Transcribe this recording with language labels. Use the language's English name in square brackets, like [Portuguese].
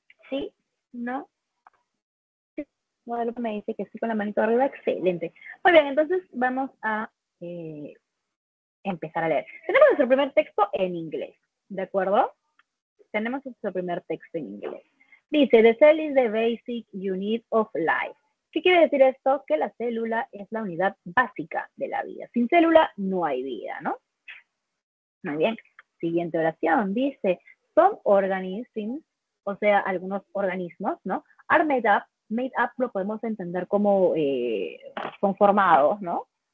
[Spanish] ¿Sí? ¿No? Sí. Guadalupe me dice que sí con la manito arriba. Excelente. Muy bien, entonces vamos a empezar a leer. Tenemos nuestro primer texto en inglés, ¿de acuerdo? Tenemos nuestro primer texto en inglés. [English] Dice, the cell is the basic unit of life. [Spanish] ¿Qué quiere decir esto? Que la célula es la unidad básica de la vida. Sin célula no hay vida, ¿no? Muy bien. Siguiente oración. Dice, [English] some organisms, [Spanish] o sea, algunos organismos, ¿no? [English] Are made up. [Spanish] Made up lo podemos entender como son formados, ¿no?